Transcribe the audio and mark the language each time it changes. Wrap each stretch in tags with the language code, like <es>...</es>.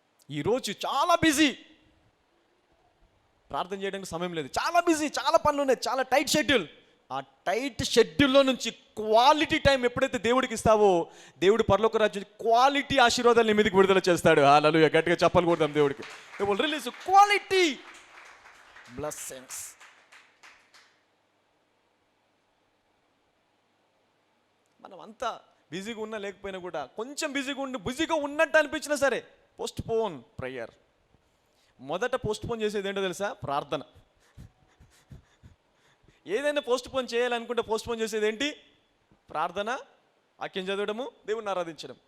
<te>ఈరోజు చాలా బిజీ, ప్రార్థన చేయడానికి సమయం లేదు, చాలా బిజీ, చాలా పనులు ఉన్నాయి, చాలా టైట్ షెడ్యూల్. ఆ టైట్ షెడ్యూల్లో నుంచి క్వాలిటీ టైం ఎప్పుడైతే దేవుడికి ఇస్తావో, దేవుడు పరలోక రాజ్యం క్వాలిటీ ఆశీర్వాదాలు నీ మీదకి విడుదల చేస్తాడు. హల్లెలూయా. గట్టిగా చెప్పలు కొడదాం దేవుడికి.</te> <en>He will release quality blessings.</en> <te>మనం అంతా బిజీగా ఉన్నా లేకపోయినా కూడా కొంచెం బిజీగా ఉన్నట్టు అనిపించినా సరే</te> <en>Postpone prayer.</en> <te>మొదట పోస్ట్ పోన్ చేసేది ఏంటో తెలుసా? ప్రార్థన. ఏదైనా పోస్ట్ పోన్ చేయాలనుకుంటే పోస్ట్ పోన్ చేసేది ఏంటి? ప్రార్థన, వాక్యం చదవడము, దేవుడిని ఆరాధించడం.</te>